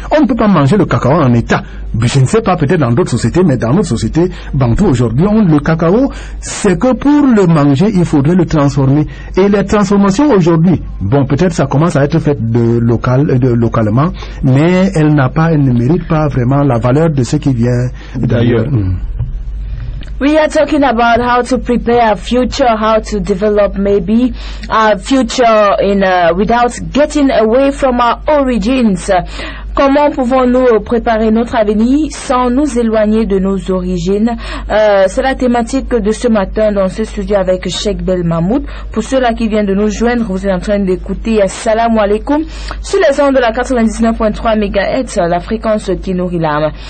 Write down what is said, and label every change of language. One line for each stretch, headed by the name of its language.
French: On ne peut pas manger le cacao en état. Je ne sais pas, peut-être dans d'autres sociétés, mais dans notre société, bantou aujourd'hui, le cacao, c'est que pour le manger, il faudrait le transformer. Et les transformations aujourd'hui, bon, peut-être ça commence à être fait localement, mais elle ne mérite pas vraiment la valeur de ce qui vient d'ailleurs.
English: We are talking about how to prepare our future, how to develop maybe our future without getting away from our origins.
French: Comment pouvons-nous préparer notre avenir sans nous éloigner de nos origines? C'est la thématique de ce matin dans ce studio avec Cheikh Bel Mahmoud. Pour ceux-là qui viennent de nous joindre, vous êtes en train d'écouter Assalamu alaikum sur les ondes de la 99.3 MHz, la fréquence qui nourrit l'âme.